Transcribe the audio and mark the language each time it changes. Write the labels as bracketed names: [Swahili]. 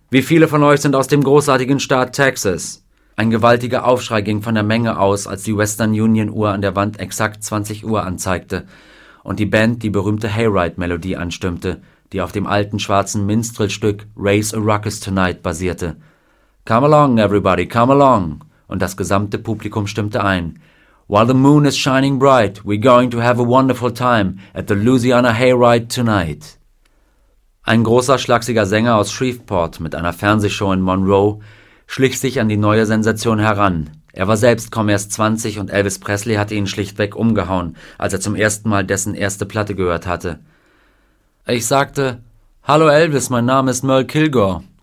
[German] Wie viele von euch sind aus dem großartigen Staat Texas? Ein gewaltiger Aufschrei ging von der Menge aus, als die Western Union-Uhr an der Wand exakt 20 Uhr anzeigte und die Band die berühmte Hayride-Melodie anstimmte, die auf dem alten schwarzen Minstrelstück Raise a Ruckus Tonight basierte. [English] Come along, everybody, come along! [German] Und das gesamte Publikum stimmte ein. [English] While the moon is shining bright, we're going to have a wonderful time at the Louisiana Hayride tonight. [German] Ein großer, schlaksiger Sänger aus Shreveport mit einer Fernsehshow in Monroe schlich sich an die neue Sensation heran. Er war selbst kaum erst 20 und Elvis Presley hatte ihn schlichtweg umgehauen, als er zum ersten Mal dessen erste Platte gehört hatte. Ich sagte, Hallo Elvis, mein Name ist Merle Kilgore.